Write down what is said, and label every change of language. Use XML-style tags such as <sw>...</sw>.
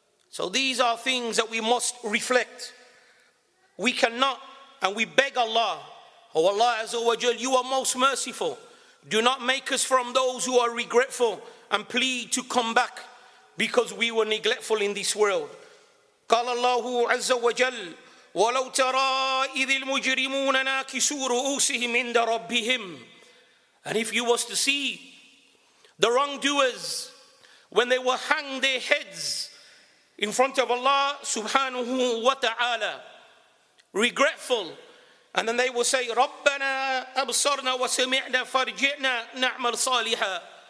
<en>So these are things that we must reflect. We cannot, and we beg Allah, oh Allah Azza wa Jal, you are most merciful. Do not make us from those who are regretful and plead to come back because we were neglectful in this world.</en> <ar>قال الله عز وجل ولو ترى إذ المجرمون ناكسوا رؤوسهم عند ربهم.</ar> <en>And if you was to see the wrongdoers when they will hang their heads in front of Allah subhanahu wa ta'ala, regretful, and then they will say,</en> <ar>رَبَّنَا أَبْصَرْنَا وَسَمِعْنَا فَارْجِعْنَا نَعْمَلْ صَالِحًا.</ar>